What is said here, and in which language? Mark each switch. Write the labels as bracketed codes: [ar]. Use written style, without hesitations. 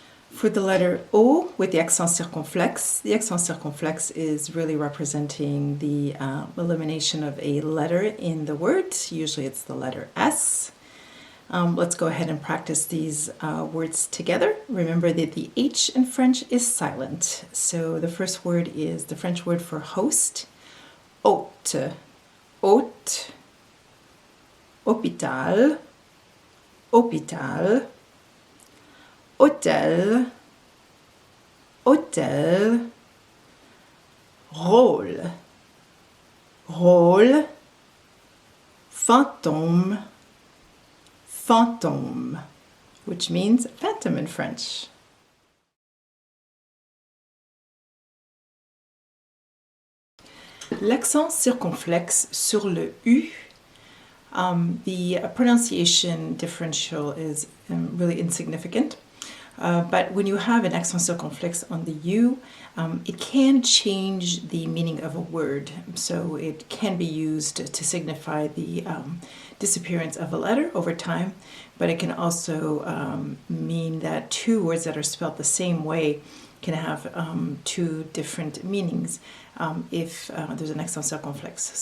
[en] For the letter O with the accent circonflexe is really representing the elimination of a letter in the word. Usually it's the letter S. Let's go ahead and practice these words together. Remember that the H in French is silent. So the first word is the French word for host, [fr] hôte, hôte, hôpital, hôpital, hôtel, hôtel, rôle, rôle, fantôme, fantôme. [en] which means phantom in French. [fr] L'accent circonflexe sur le U. [en] The pronunciation differential is really insignificant. But when you have an accent circonflexe on the U, it can change the meaning of a word. So it can be used to signify the disappearance of a letter over time, but it can also mean that two words that are spelled the same way can have two different meanings if there's an accent circonflexe.